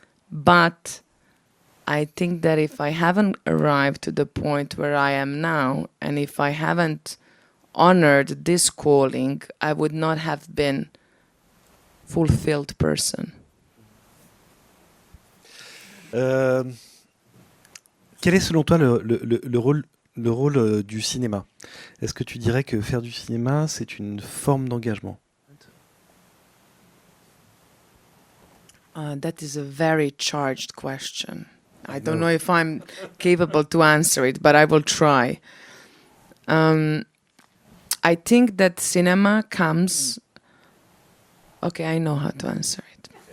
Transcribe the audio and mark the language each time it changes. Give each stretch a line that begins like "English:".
English: But I think that if I haven't arrived to the point where I am now, and if I haven't honored this calling, I would not have been fulfilled person.
French: Quel est selon toi le rôle du cinéma? Est-ce que tu dirais que faire du cinéma, c'est une forme d'engagement?
English: That is a very charged question. I don't know if I'm capable to answer it, but I will try. I think that cinema comes... Okay, I know how to answer it.